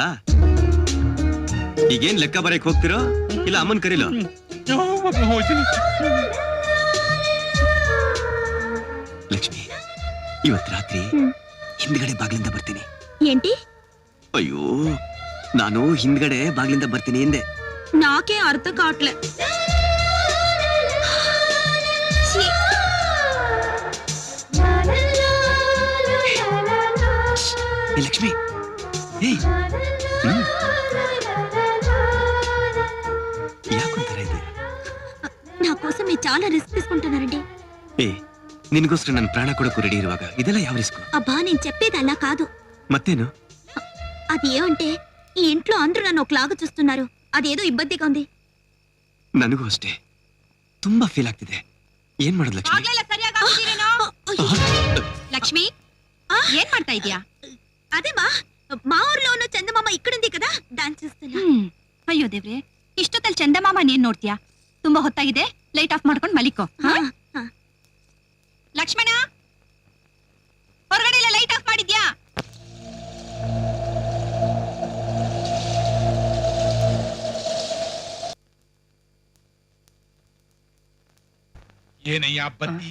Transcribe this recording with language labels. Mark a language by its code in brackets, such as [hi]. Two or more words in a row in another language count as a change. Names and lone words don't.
[kn] ಈಗೇನ್ ಲೆಕ್ಕ ಬರಕ್ ಹೋಗ್ತಿರೋ ಇಲ್ಲ ಅಮ್ಮನ್ ಕರೀಲೋ? ಲಕ್ಷ್ಮಿ, ಇವತ್ ರಾತ್ರಿ ಹಿಂದ್ಗಡೆ ಬಾಗ್ಲಿಂದ ಬರ್ತೀನಿ. [te] ఏంటి? [kn] ಅಯ್ಯೋ, ನಾನು ಹಿಂದ್ಗಡೆ ಬಾಗ್ಲಿಂದ ಬರ್ತೀನಿ ಹಿಂದೆ. [te] నాకే అర్థం కావట్లే. లక్ష్మి, యాకుంటారా ఇది? నా కోసం మీరు చాలా రిస్క్ తీసుకుంటున్నారండి. [kn] నిన్ಗೋಸ್ಕರ ನನ್ನ ಪ್ರಾಣ ಕೊಡೋಕು ರೆಡಿ ಇರುವಾಗ ಇದೆಲ್ಲ ಯಾವ ರಿಸ್ಕ್? [te] అబ్బా, నేను చెప్పేది అలా కాదు. [kn] ಮತ್ತೇನು? [te] అది ఏమంటే ఈ ఇంట్లో అందరూ నన్ను ఒకలాగా చూస్తున్నారు. అదేదో ఇబ్బందిగా ఉంది. [kn] ನನಗೂ ಅಷ್ಟೇ ತುಂಬಾ ಫೀಲ್ ಆಗ್ತಿದೆ. ಏನ್ ಮಾಡೋದು ಲಕ್ಷ್ಮಿ? లక్ష్మి, ఏం ಮಾಡ್ತಾ ಇದೀಯಾ? [te] అదే మా ఊర్లో ఉన్న చందమామ ఇక్కడుంది కదా, డాన్స్ చేస్తున్నా. [kn] ಅಯ್ಯೋ ದೇವ್ರೆ, ಇಷ್ಟೊತ್ತಲ್ಲಿ ಚಂದಮಾಮ ನೀನ್ ನೋಡ್ತೀಯಾ? ತುಂಬಾ ಹೊತ್ತಾಗಿದೆ, [en] light off [kn] ಮಾಡ್ಕೊಂಡು ಮಲಿಕೋ. ಲಕ್ಷ್ಮಣ, ಹೊರಗಡೆ ಲೈಟ್ ಆಫ್ ಮಾಡಿದ್ಯಾ? ಏನಯ್ಯ ಬತ್ತಿ?